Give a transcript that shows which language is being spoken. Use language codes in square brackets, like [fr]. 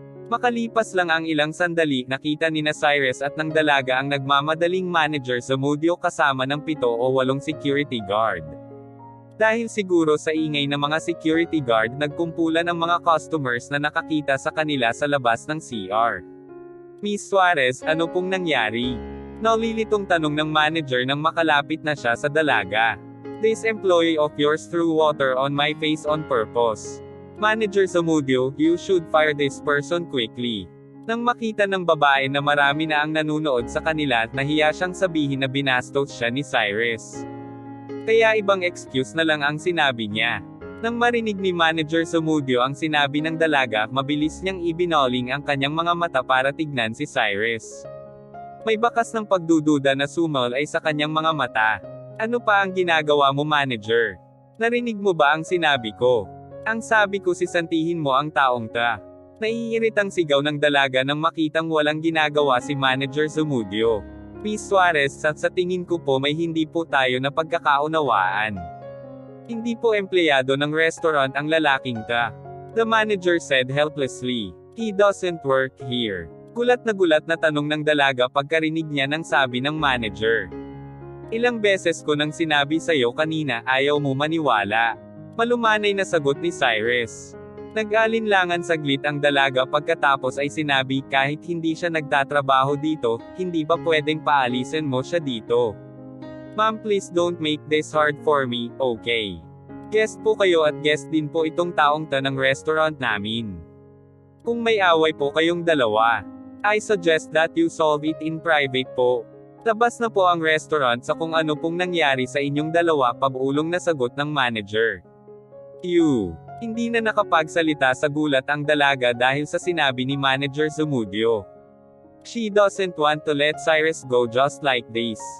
[tl] Makalipas lang ang ilang sandali, nakita ni na Cyrus at ng dalaga ang nagmamadaling manager sa Zamudio kasama ng 7 o 8 security guard. Dahil siguro sa ingay ng mga security guard, nagkumpulan ang mga customers na nakakita sa kanila sa labas ng CR. Miss Suarez, ano pong nangyari? Naulilitong tanong ng manager nang makalapit na siya sa dalaga. [en] This employee of yours threw water on my face on purpose. Manager Zamudio, you should fire this person quickly. [tl] Nang makita ng babae na marami na ang nanunood sa kanila, nahiya siyang sabihin na binastos siya ni Cyrus. Kaya ibang excuse na lang ang sinabi niya. Nang marinig ni Manager Zamudio ang sinabi ng dalaga, mabilis niyang ibinoling ang kanyang mga mata para tignan si Cyrus. May bakas ng pagdududa na sumal ay sa kanyang mga mata. Ano pa ang ginagawa mo, manager? Narinig mo ba ang sinabi ko? Ang sabi ko, sisantihin mo ang taong ta. Naiiritang sigaw ng dalaga nang makitang walang ginagawa si Manager Zamudio. Miss Suarez, sa tingin ko po may hindi po tayo na pagkakaunawaan. Hindi po empleyado ng restaurant ang lalaking ta. [en] The manager said helplessly. He doesn't work here. [tl] Gulat na tanong ng dalaga pagkarinig niya ng sabi ng manager. Ilang beses ko nang sinabi sa'yo kanina, ayaw mo maniwala. Malumanay na sagot ni Cyrus. Nag-alinlangan saglit ang dalaga pagkatapos ay sinabi, kahit hindi siya nagtatrabaho dito, hindi ba pwedeng paalisin mo siya dito? [en] Ma'am, please don't make this hard for me, okay? [tl] Guest po kayo at guest din po itong taong ta ng restaurant namin. Kung may away po kayong dalawa, [en] I suggest that you solve it in private po. [tl] Labas na po ang restaurant sa kung ano pong nangyari sa inyong dalawa, pabulong na sagot ng manager. Hindi na nakapagsalita sa gulat ang dalaga dahil sa sinabi ni Manager Zamudio. [en] She doesn't want to let Cyrus go just like this.